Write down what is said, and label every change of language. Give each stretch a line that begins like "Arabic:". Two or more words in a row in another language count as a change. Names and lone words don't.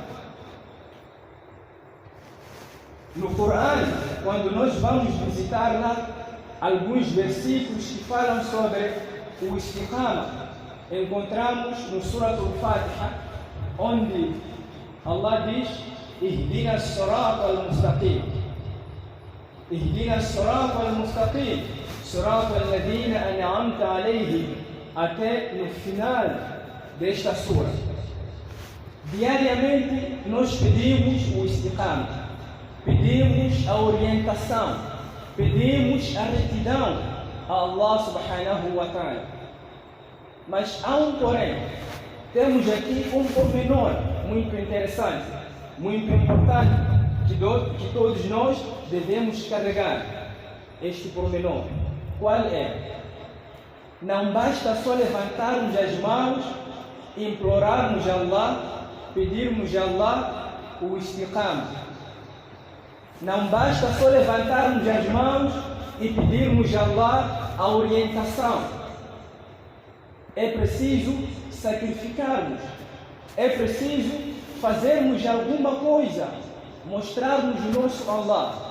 Portuguese: No Corão, quando nós vamos visitar lá alguns versículos que falam sobre o istiqama, encontramos no Surah Al-Fatiha, onde Allah diz:
Arabic: اهدنا الصراط المستقيم اهدنا الصراط المستقيم صراط الذين أنعمت عليهم,
Portuguese: até no final desta sura. Diariamente nós pedimos o istiqama, pedimos a orientação, pedimos a retidão a Allah
Arabic: سبحانه وتعالى.
Portuguese: Mas há um porém, temos aqui um pormenor muito interessante, muito importante, que todos nós devemos carregar. Este pormenor, qual é? Não basta só levantarmos as mãos, implorarmos a Allah, pedirmos a Allah o istiqama. Não basta só levantarmos as mãos e pedirmos a Allah a orientação. É preciso sacrificarmos. É preciso fazermos alguma coisa, mostrarmos o nosso Allah.